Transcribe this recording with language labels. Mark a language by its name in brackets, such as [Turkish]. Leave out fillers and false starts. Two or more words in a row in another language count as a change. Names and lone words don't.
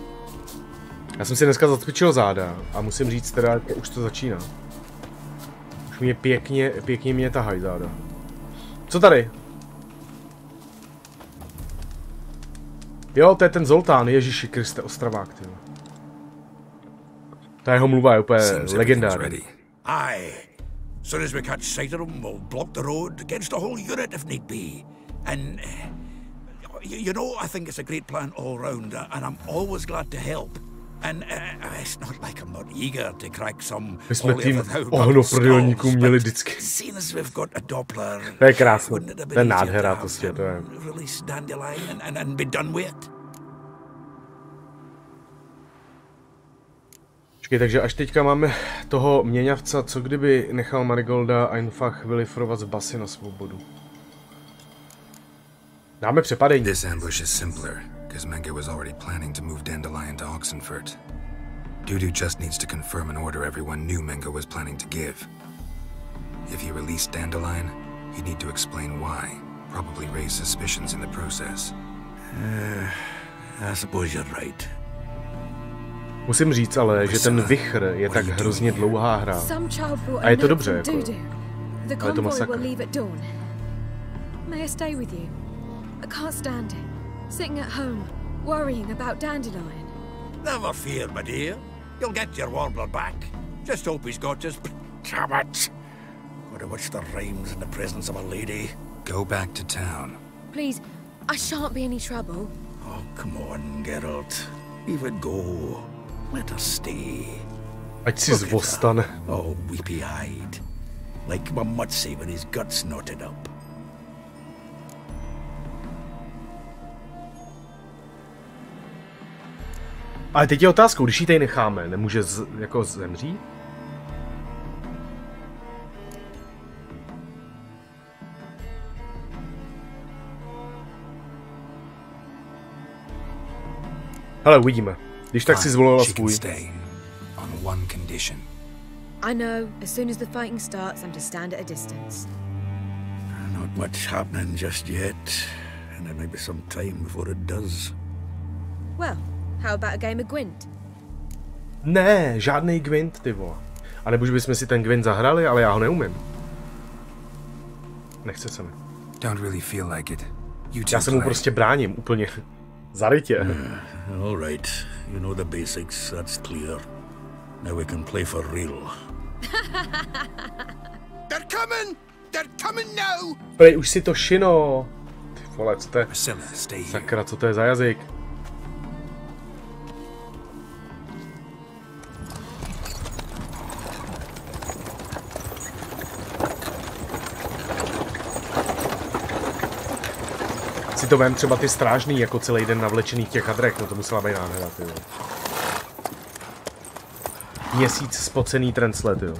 [Czech] Já jsem si dneska zacvičil záda a musím říct teda, že už to začíná. Už mě pěkně mě tahají záda. Co tady? Jo, to je ten Zoltán, Ježíši Kriste, Ostravák, tyjo. Ta jeho mluva je úplně legendární. [English] Aye. Soon as we catch sight of them, we'll block the road against the whole unit if need be. And, you know, I think it's a great plan all round, and I'm always glad to help. And it's not like I'm not eager to crack some. [Czech] My jsme tým ohnoprodelníků měli vždycky. [English] Seeing as we've got a Doppler, [Czech] to je krásné, to je nádhera, prostě, to je. [English] Release Dandelion and be done with it. [Czech] Takže až teďka máme toho měňavca, co kdyby nechal Marigolda einfach vylifrovat z basy na svobodu. Dáme přepadení. [English] This ambush is simpler, because Menge was already planning to move Dandelion to Oxenfurt. Dudu just needs to confirm an order everyone knew Menge was planning to give. If he released Dandelion, he'd need to explain why, probably raise suspicions in the process. I suppose you're right. [Czech] Musím říct ale, že ten vichr je tak hrozně dlouhá hra. A je to dobře, jako. Ale je to masakr. [English] May I stay with you? I can't stand it. Sitting at home, worrying about Dandelion. Never fear, my dear. You'll get your warbler back. Just hope he's got his... Damn it! Gotta watch the rhymes in the presence of a lady. Go back to town. Please, I shan't be any trouble. Oh, come on, Geralt. Leave it go. Let her stay. [Czech] Ať si zvostane. [English] Oh, weepy-eyed. Like my Mutsy with his guts knotted up. [Czech] Ale teď je otázkou, když ji tady necháme, nemůže jako zemřít? Hele, uvidíme. Když tak si zvolila svůj. [English] I know, as soon as the fighting starts, I'm to stand at a distance. Not much happening just yet, and there may be some time before it does. Well, how about a game of Gwent? [Czech] Ne, žádný Gwent, ty vole. A nebo že bychom si ten Gwent zahrali, ale já ho neumím. Nechce se mi. Já se mu prostě bráním, úplně. Zarytě. [English] All right, you know the basics, that's clear. Now we can play for real. They're coming! They're coming now! [Czech] Prej, už si to šino. Ty vole, co to je? Sakra, co to je za jazyk? Si to vem třeba ty strážný, jako celý den navlečený v těch hadrech, no to musela být nádhera, ty jo. Měsíc spocený translet, jo.